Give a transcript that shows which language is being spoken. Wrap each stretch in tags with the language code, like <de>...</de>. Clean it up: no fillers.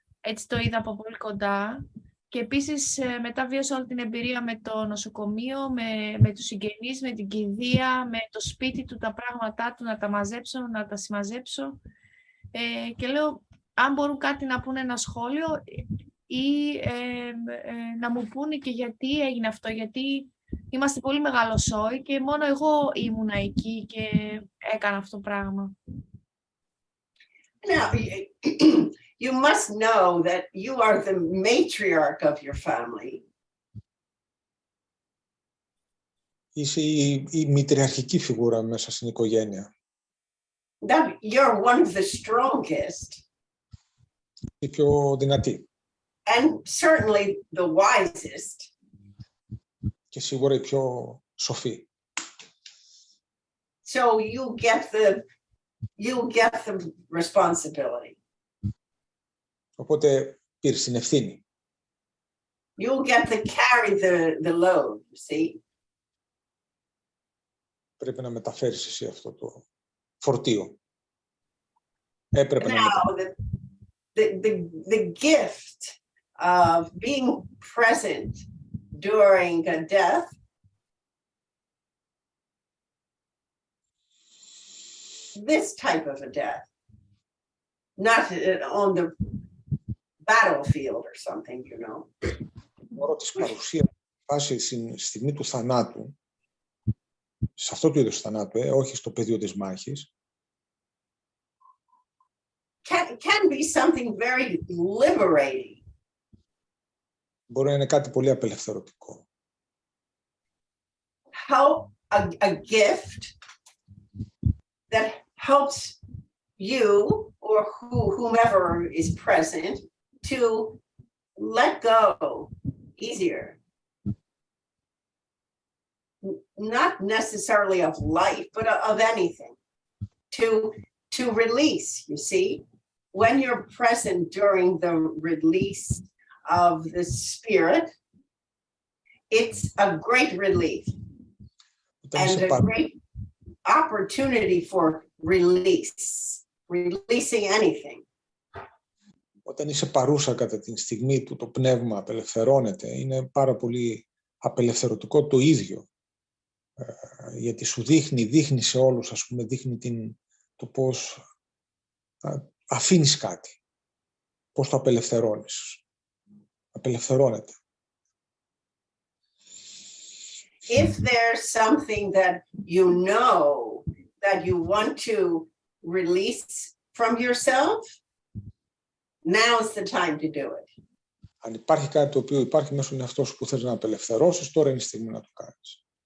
<el>Έτσι το είδα από πολύ κοντά. Και επίσης μετά βίωσα όλη την εμπειρία με το νοσοκομείο, με τους συγγενείς, με την κηδεία, με το σπίτι του, τα πράγματά του, να τα μαζέψω, να τα συμμαζέψω. Και λέω, αν μπορούν κάτι να πούνε ένα σχόλιο ή να μου πούνε και γιατί έγινε αυτό, γιατί είμαστε πολύ μεγάλο σόι και μόνο εγώ ήμουνα εκεί και έκανα αυτό το πράγμα.</el> <en>Now, you must know that you are the matriarch of your family.</en> <el>Είσαι η μητριαρχική φιγούρα μέσα στην οικογένεια.</el> <en>That you're one of the strongest.</en> <el>Η πιο δυνατή.</el> <en>And certainly the wisest.</en> <el>Και σίγουρα η πιο σοφή.</el> <en>So you get the responsibility.</en> <el>Οπότε πήρες την ευθύνη.</el> <en>You'll get to carry the load, you see.</en> <el>Πρέπει να μεταφέρεις εσύ αυτό το φορτίο. Έπρεπε να μεταφέρεις.</el> <en>The gift of being present during a death this type of a death, not on the battlefield or something, you know.</en> <el>Μπορώ της παρουσίας φάση στην στιγμή του θανάτου, σε αυτό το είδος θανάτου, όχι στο πεδίο της μάχης,</el> <en>can be something very liberating.</en> <el>Μπορεί να είναι κάτι πολύ απελευθερωτικό.</el> <en>How a gift that helps you or whomever is present to let go easier. Not necessarily of life, but of anything. To release, you see, when you're present during the release of the spirit, it's a great relief and a great opportunity for releasing anything.</en> <el>Όταν είσαι παρούσα κατά την στιγμή που το πνεύμα απελευθερώνεται, είναι πάρα πολύ απελευθερωτικό το ίδιο. Γιατί σου δείχνει σε όλους, ας πούμε, δείχνει το πώς αφήνεις κάτι, πώς το απελευθερώνεις. Απελευθερώνεται.</el> <en>If there's something that you know that you want to release from yourself, now's the time to do it.</en> <el>Αν υπάρχει κάτι το οποίο υπάρχει μέσα στον εαυτό σου που θες να απελευθερώσεις, τώρα είναι η στιγμή να το κάνεις.</el>